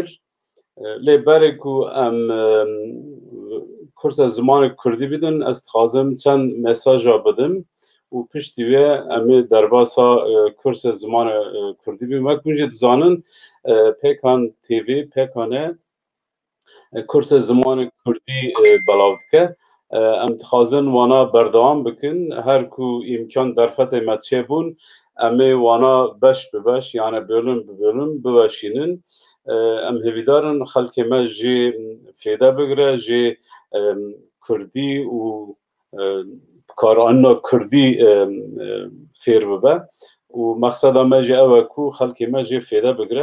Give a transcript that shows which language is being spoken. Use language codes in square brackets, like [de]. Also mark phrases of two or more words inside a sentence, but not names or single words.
[ku] Lê berê ku em kursa zimanê Kurdî bidin, ez dixwazim çend mesaja bidim û piştî wê em ê derbasa kursa zimanê Kurdî bî. Me ku jî dizanin Pêkan TV, Pêkanê kursa zimanê Kurdî belav dike. Em dixwazin wana berdewam bikin. Her ku îmkan derfetê me çêbûn, em ê wana beş bi beş yani bölüm bi bölüm biweşînin. Em hêvîdarin xelkê me jê fêde bigire, jê Kurdî û karanîna Kurdî fêr bibe û mexseda me jî ew e ku xelkê me jê fêde bigire.